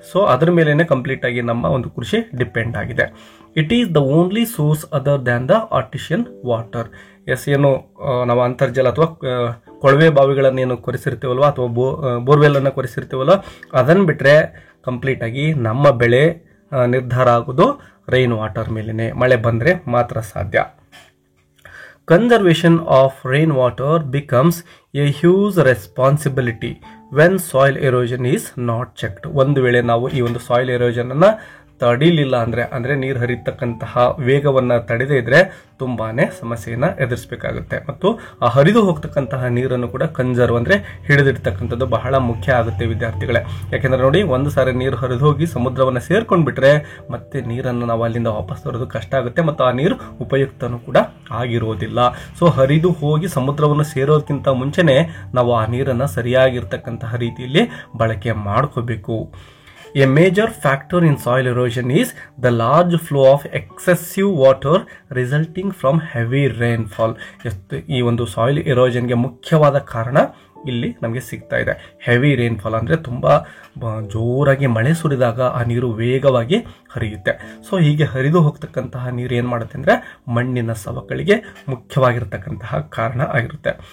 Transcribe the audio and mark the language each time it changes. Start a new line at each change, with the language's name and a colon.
Kannada: So ಅದ್ರ ಮೇಲೇನೆ complete ಆಗಿ ನಮ್ಮ ಒಂದು ಕೃಷಿ ಡಿಪೆಂಡ್ ಆಗಿದೆ.
English: It is the only source other than the artesian water.
Kannada: S, ಏನು ನಾವು ಅಂತರ್ಜಲ ಅಥವಾ ಕೊಳವೆ ಬಾವಿಗಳನ್ನೇನು ಕೊರೆಸಿರ್ತೀವಲ್ವ ಅಥವಾ ಬೋರ್ವೆಲ್ ಅನ್ನು ಕೊರೆಸಿರ್ತೀವಲ್ಲ ಅದನ್ನ ಬಿಟ್ರೆ ಕಂಪ್ಲೀಟ್ ಆಗಿ ನಮ್ಮ ಬೆಳೆ ನಿರ್ಧಾರ ಆಗೋದು ರೈನ್ ವಾಟರ್ ಮೇಲೇನೆ. ಮಳೆ ಬಂದ್ರೆ ಮಾತ್ರ ಸಾಧ್ಯ.
English: Conservation of rainwater becomes a huge responsibility when soil erosion is not checked.
Kannada: ಒಂದು ವೇಳೆ ನಾವು ಈ ಒಂದು ಸಾಯಿಲ್ ಎರೋಷನ್ ಅನ್ನ ತಡಿಲಿಲ್ಲ ಅಂದ್ರೆ ನೀರು ಹರಿತಕ್ಕಂತಹ ವೇಗವನ್ನ ತಡೆದೇ ಇದ್ರೆ ತುಂಬಾನೇ ಸಮಸ್ಯೆಯನ್ನ ಎದುರಿಸಬೇಕಾಗುತ್ತೆ. ಮತ್ತು ಆ ಹರಿದು ಹೋಗ್ತಕ್ಕಂತಹ ನೀರನ್ನು ಕೂಡ ಕನ್ಸರ್ವ್ ಅಂದ್ರೆ ಹಿಡಿದಿಡ್ತಕ್ಕಂಥದ್ದು ಬಹಳ ಮುಖ್ಯ ಆಗುತ್ತೆ ವಿದ್ಯಾರ್ಥಿಗಳೇ. ಯಾಕೆಂದ್ರೆ ನೋಡಿ, ಒಂದು ಸಾರಿ ನೀರು ಹರಿದು ಹೋಗಿ ಸಮುದ್ರವನ್ನ ಸೇರ್ಕೊಂಡ್ಬಿಟ್ರೆ ಮತ್ತೆ ನೀರನ್ನು ನಾವು ಅಲ್ಲಿಂದ ವಾಪಸ್ ತರೋದು ಕಷ್ಟ ಆಗುತ್ತೆ ಮತ್ತು ಆ ನೀರು ಉಪಯುಕ್ತನೂ ಕೂಡ ಆಗಿರೋದಿಲ್ಲ. ಸೊ ಹರಿದು ಹೋಗಿ ಸಮುದ್ರವನ್ನು ಸೇರೋದಕ್ಕಿಂತ ಮುಂಚೆನೆ ನಾವು ಆ ನೀರನ್ನ ಸರಿಯಾಗಿರ್ತಕ್ಕಂತಹ ರೀತಿಯಲ್ಲಿ ಬಳಕೆ ಮಾಡ್ಕೋಬೇಕು.
English: A major factor in soil erosion is the large flow of excessive water resulting from heavy rainfall.
Kannada: ಈ ಒಂದು ಸಾಯಿಲ್ ಎರೋಷನ್ಗೆ ಮುಖ್ಯವಾದ ಕಾರಣ ಇಲ್ಲಿ ನಮಗೆ ಸಿಗ್ತಾ ಇದೆ. ಹೆವಿ ರೈನ್ಫಾಲ್ ಅಂದ್ರೆ ತುಂಬಾ ಜೋರಾಗಿ ಮಳೆ ಸುರಿದಾಗ ಆ ನೀರು ವೇಗವಾಗಿ ಹರಿಯುತ್ತೆ. ಸೊ ಹೀಗೆ ಹರಿದು ಹೋಗ್ತಕ್ಕಂತಹ ನೀರು ಏನ್ ಮಾಡುತ್ತೆ ಅಂದ್ರೆ ಮಣ್ಣಿನ ಸವಕಳಿಗೆ ಮುಖ್ಯವಾಗಿರ್ತಕ್ಕಂತಹ ಕಾರಣ ಆಗಿರುತ್ತೆ.